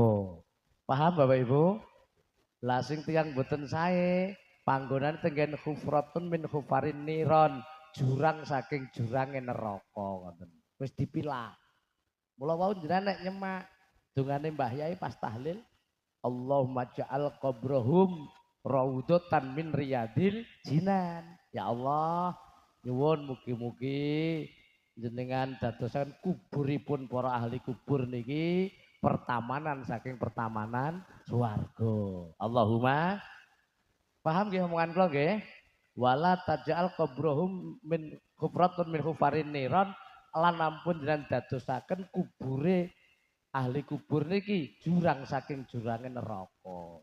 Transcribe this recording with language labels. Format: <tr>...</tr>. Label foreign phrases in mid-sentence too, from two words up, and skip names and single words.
<jv>Paham Bapak Ibu? Lah sing tiyang boten sae, panggonan tenggen</jv> <ar>حفرة من حفر النيران,</ar> <jv>jurang saking jurange neraka ngoten. Wis dipilah. Mula wau jenengan nek nyemak dongane Mbah Yai pas tahlil,</jv> <ar>اللهم اجعل قبرهم روضة من رياض الجنان.</ar> <jv>Ya Allah, nyuwun mugi-mugi jenengan dadosan kuburipun para ahli kubur niki pertamanan saking pertamanan swarga. Allahumma paham nggih omongan kula nggih?</jv> <ar>ولا تجعل قبرهم من حفرة من حفر النيران</ar> <jv>lan ampun jenengan dadosaken kubure ahli kubur niki jurang saking jurange neraka.</jv>